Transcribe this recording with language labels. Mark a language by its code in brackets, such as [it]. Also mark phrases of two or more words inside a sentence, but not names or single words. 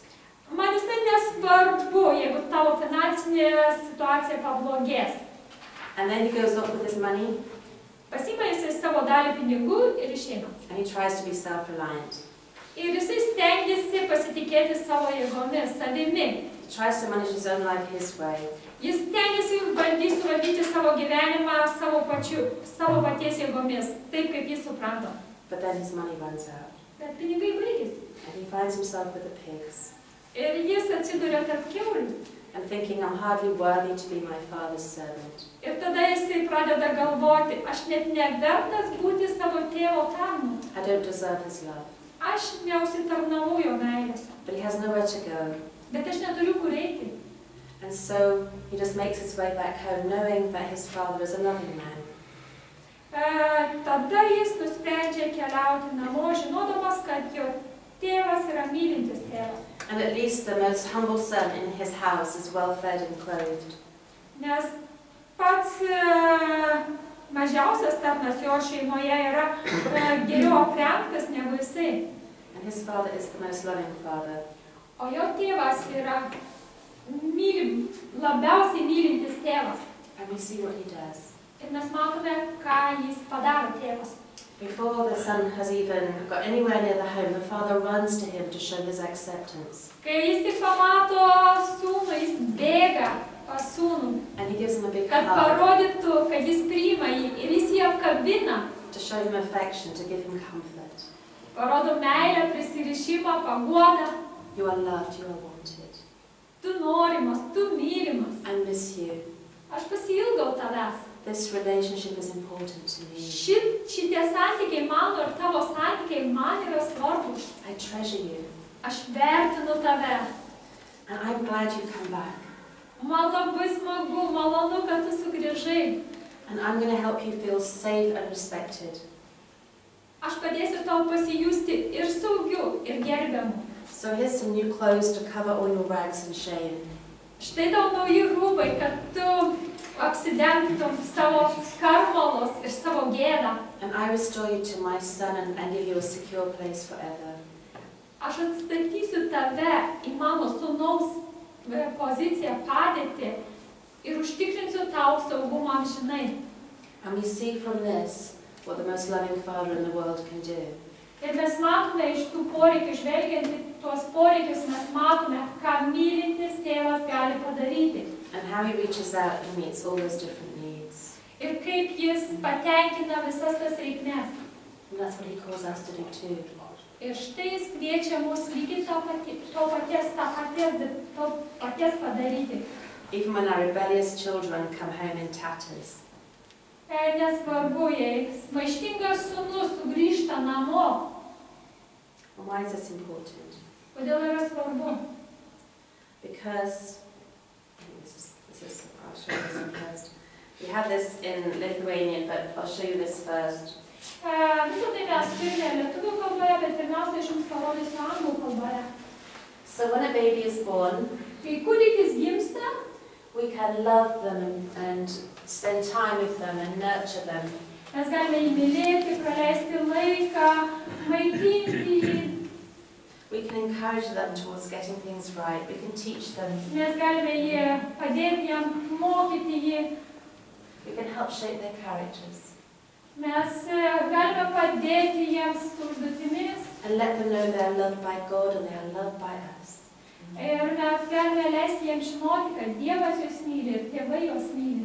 [lt] Man visai nesvarbu, jeigu tavo finansinė situacija pablogės. [en] And then he goes off with his money. [lt] Pasiima jisai savo dalį pinigų ir išeina. [en] And he tries to be self-reliant. [lt] Ir jisai stengiasi pasitikėti savo jėgomis, savimi. [en] He tries to manage his own life his way. [lt] Jis stengiasi suvaldyti savo gyvenimą savo paties jėgomis, taip kaip jis supranta. [en] But then his money runs out. [lt] Bet pinigai baigėsi. [en] And he finds himself with the pigs. [lt] Ir jis atsiduria tarp kiaulių. [en] And thinking, I'm hardly worthy to be my father's servant. [lt] Ir tada jisai pradeda galvoti, aš net nevertas būti savo tėvo tarnu. [en] I don't deserve his love. [lt] aš neusitarnavau jo meilės, [en] but he has nowhere to go. [lt] bet aš neturiu kur eiti. [en] And so he just makes his way back home, knowing that his father is a loving man. [lt] Tada jis nusprendžia keliauti namo, žinodamas, kad jo tėvas yra mylintis tėvas. [en] And at least the most humble son in his house is well fed and clothed. [lt] Nes pats mažiausias tarnas jo šeimoje yra geriau aprengtas negu jisai. [en] And his father is the most loving father. [lt] O jo tėvas yra labiausiai mylintis tėvas. [en] And we see what he does. [lt] Ir mes matome, ką jis padaro tėvas. [en] Before the son has even got anywhere near the home, the father runs to him to show his acceptance. [lt] Kai jis tik pamato sūnų, jis bėga pas sūnų, [en] And he gives him a big [lt] kad [en] hug [lt] parodytų, kad jis priima jį ir jis jį apkabina. [en] to show him affection, to give him comfort. [lt] Parodo meilę, prisirišimą, paguodą. [en] You are loved, you are wanted. [lt] Tu norimas, tu mylimas. [en] I miss you. [lt] Aš pasiilgau tavęs. [en] This relationship is important to me. [lt] Šitie santykiai mano ir tavo santykiai man yra svarbus. [en] I treasure you. [lt] Aš vertinu tave. [en] And I'm glad you come back. [lt] Man labai smagu, malonu, kad tu sugrįžai. [en] And I'm going to help you feel safe and respected. [lt] Aš padėsiu tau pasijusti ir saugiu, ir gerbiamu. [en] So here's some new clothes to cover all your rags and shame. [lt] Štai tau nauji rūbai, kad tu apsidengtum savo skarmalos ir savo gėdą. [en] And I restore you to my son and give you a secure place forever. [lt] Aš atstatysiu tave į mano sūnaus poziciją, padėtį ir užtikrinsiu tau saugumą amžinai. [en] And we see from this what the most loving father in the world can do. [lt] Ir mes matome iš tų poreikių, žvelgiant į tuos poreikius, mes matome, ką mylintis tėvas gali padaryti. [en] And how he reaches out and meets all those different needs. [lt] Ir kaip jis patenkina visas tas reikmes. [en] And that's what he calls us to do too. [lt] Ir štai jis kviečia mus lygiai to paties padaryti. [en] Even when our rebellious children come home in tatters. [lt] Nesvarbu, jei maištingas sūnus sugrįžta namo. [en] And why is this important? [lt] Kodėl yra svarbu? [en] Because, I'll show you this one first. We have this in Lithuanian, but I'll show you this first. [lt] Visą tai mes turime lietuvių kalboje, bet pirmiausia, aš jums parodysiu anglų kalboje. [en] So when a baby is born, [lt] Kai kūdikis gimsta, [en] we can love them and spend time with them and nurture them. [lt] mes galime jį mylėti, praleisti laiką, maitinti jį. [en] We can encourage them towards getting things right. We can teach them. [lt] Mes galime jį padėti jam, mokyti jį. [en] We can help shape their characters. [lt] Mes galime padėti jiems užduotimis. [en] And let them know they are loved by God and they are loved by us. [lt] Ir mes galime leisti jiems žinoti, kad Dievas juos myli ir tėvai juos myli.